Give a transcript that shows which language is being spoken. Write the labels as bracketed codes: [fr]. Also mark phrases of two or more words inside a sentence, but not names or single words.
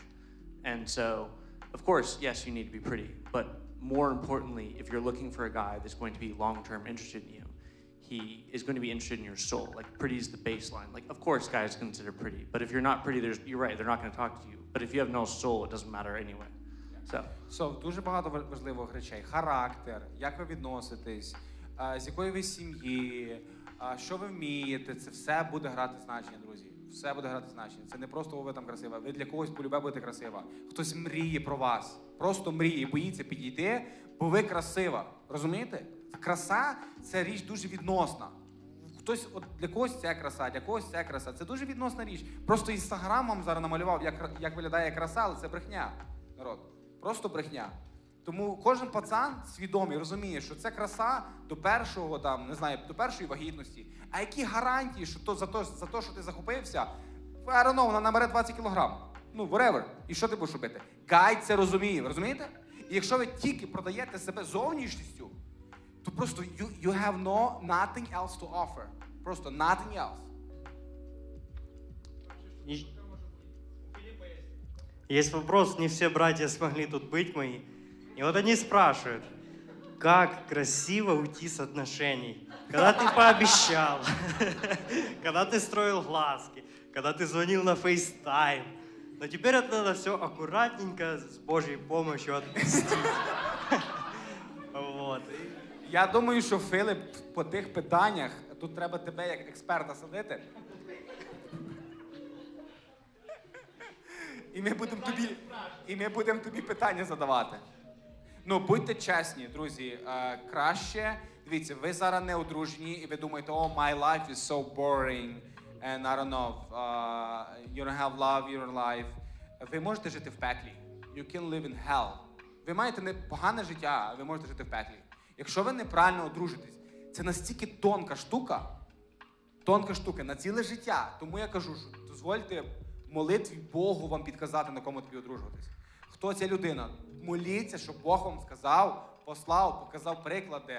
[en] And so, of course, yes, you need to be pretty, but more importantly, if you're looking for a guy that's going to be long-term interested in you, he is going to be interested in your soul. Like, pretty is the baseline. Like, of course, guys consider pretty, but if you're not pretty, you're right, they're not going to talk to you. But if you have no soul, it doesn't matter anyway. So, [uk] дуже багато важливих речей. Характер, як ви відноситесь, з якої ви сім'ї, що ви вмієте, це все буде грати значення, друзі. Все буде грати значення. Це не просто ви там красива, ви для когось полюбе будете красива. Хтось мріє про вас, просто мріє і боїться підійти, бо ви красива. Розумієте? Краса – це річ дуже відносна. Хтось, от для когось ця краса, для когось ця краса. Це дуже відносна річ. Просто Інстаграм вам зараз намалював, як виглядає краса, але це брехня, народ. Просто брехня. Тому кожен пацан свідомий розуміє, що це краса до першого, там, не знаю, до першої вагітності. А які гарантії, що за те, що ти захопився, [en] I don't know, [uk] вона набере 20 кілограм. Ну, whatever. І що ти будеш робити? Гайд це розуміє, ви розумієте? І якщо ви тільки продаєте себе зовнішністю, то просто [en] you have nothing else to offer. [uk] Просто [en] nothing else. [ru] Есть вопрос, не все братья смогли тут быть мои. И вот они спрашивают, как красиво уйти с отношений? Когда ты пообещал, когда ты строил глазки, когда ты звонил на FaceTime. Но теперь это надо все аккуратненько, с Божьей помощью отпустить. Вот. [uk] Я думаю, що Филип по тих питаннях, тут треба тебе як експерта садити. І ми будемо тобі питання задавати. Ну, будьте чесні, друзі. Краще, дивіться, ви зараз не одружені, і ви думаєте, [en] oh, my life is so boring, and I don't know, you don't have love in your life. [uk] Ви можете жити в пеклі. [en] You can live in hell. [uk] Ви маєте непогане життя, а ви можете жити в пеклі. Якщо ви неправильно одружитесь, це настільки тонка штука на ціле життя. Тому я кажу, що дозвольте молитві Богу вам підказати, на кому тобі одружуватись. Хто ця людина? Моліться, щоб Бог вам сказав, послав, показав приклади.